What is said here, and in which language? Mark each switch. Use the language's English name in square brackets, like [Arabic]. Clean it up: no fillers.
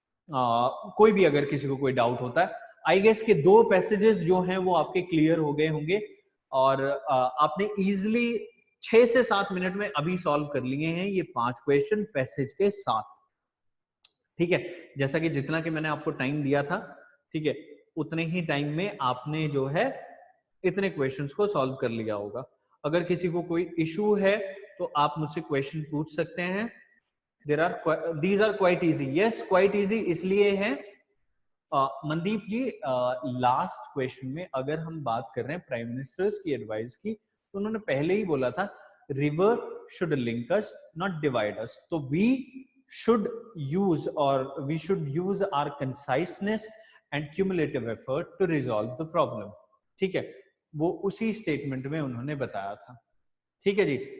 [Hindi] कोई भी अगर किसी को कोई डाउट होता है, आई गेस के 2 पैसेजेस जो हैं वो आपके क्लियर हो गए होंगे, और आपने इजिली 6 से 7 मिनट में अभी सॉल्व कर लिए हैं ये 5 क्वेश्चन पैसेज के साथ, ठीक है। जैसा कि जितना कि मैंने आपको टाइम दिया था, ठीक है, उतने ही टाइम में आपने जो है इतने क्वेश्चंस को सॉल्व कर लिया होगा। अगर किसी को कोई इशू है तो आप मुझसे क्वेश्चन पूछ सकते हैं। [English] these are quite easy, yes quite easy [Hindi] इसलिए है। मनदीप जी, लास्ट क्वेश्चन में अगर हम बात कर रहे हैं प्राइम मिनिस्टर्स की एडवाइस की, तो उन्होंने पहले ही बोला था [English] river should link us not divide us, तो we should use our conciseness and cumulative effort to resolve the problem, [Hindi] ठीक है, वो उसी स्टेटमेंट में उन्होंने बताया था, ठीक है जी।